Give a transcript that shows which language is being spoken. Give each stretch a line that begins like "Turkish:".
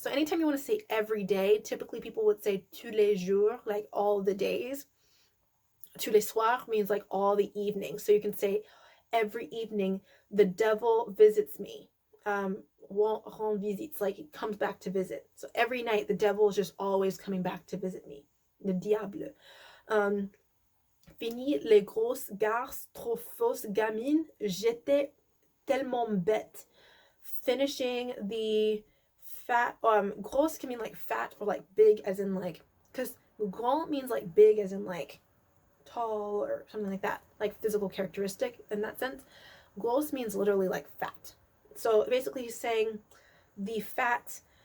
English: So anytime you want to say every day, typically people would say
French: tous les jours,
English: like all the days.
French: Tous les soirs
English: means like all the evenings. So you can say every evening the devil visits me.
French: Rend visite,
English: like he comes back to visit. So every night the devil is just always coming back to visit me.
French: Le diable. Fini les grosses garces trop fausses gamines, j'étais tellement bête.
English: Finishing the fat, grosse can mean like fat or like big, as in like, because grand means like big as in like tall or something like that, like physical characteristic in that sense. Gross means literally like fat. So basically he's saying the fat